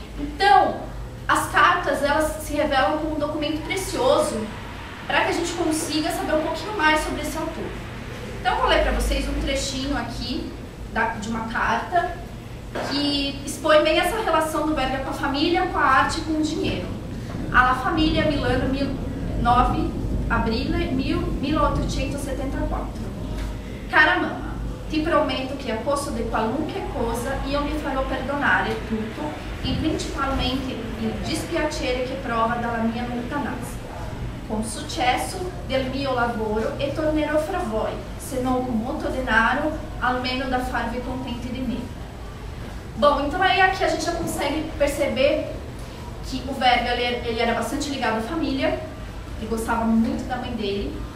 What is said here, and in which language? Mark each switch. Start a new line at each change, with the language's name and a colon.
Portuguese: Então, as cartas, elas se revelam como um documento precioso para que a gente consiga saber um pouquinho mais sobre esse autor. Então, eu vou ler para vocês um trechinho aqui de uma carta que expõe bem essa relação do Verga com a família, com a arte e com o dinheiro.
Italian: Alla famiglia, Milano, 9 aprile 1874. Cara mamma, ti prometto che a posto di qualunque cosa io mi farò perdonare tutto e principalmente il dispiacere che prova dalla mia lontananza. Con successo del mio lavoro e tornerò fra voi, se non com molto denaro, almeno da farvi contenti di me.
Portuguese: Bom, então aí aqui a gente já consegue perceber que o Verga ele era bastante ligado à família, ele gostava muito da mãe dele.